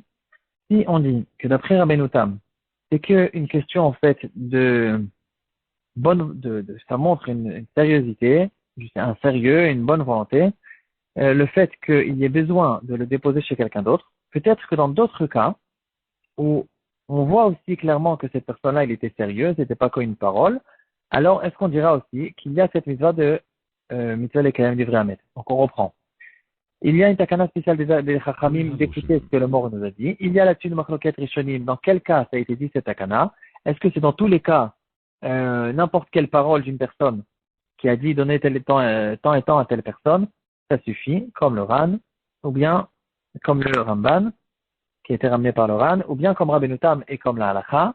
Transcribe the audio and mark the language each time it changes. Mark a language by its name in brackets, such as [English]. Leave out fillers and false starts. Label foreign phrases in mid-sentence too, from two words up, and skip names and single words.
[French] Si on dit que d'après Rabbeinu Tam, c'est qu'une question, en fait, ça montre une sérieuxité, un sérieux, une bonne volonté, le fait qu'il y ait besoin de le déposer chez quelqu'un d'autre, peut-être que dans d'autres cas, où on voit aussi clairement que cette personne-là, il était sérieux, c'était pas qu'une parole, alors est-ce qu'on dira aussi qu'il y a cette mitzvah de [Hebrew] מצוה לקיים דברי המת? [French] Donc on reprend. Il y a une takana spéciale des chachamim d'écouter ce que le mort nous a dit. Il y a là-dessus une [Hebrew] מחלוקת ראשונים. [French] Dans quel cas ça a été dit cette takana? Est-ce que c'est dans tous les cas n'importe quelle parole d'une personne qui a dit donner tel temps et temps à telle personne, ça suffit, comme le Ran, ou bien comme le Ramban, qui a été ramené par le Ran, ou bien comme Rabbeinu Tam et comme la halakha.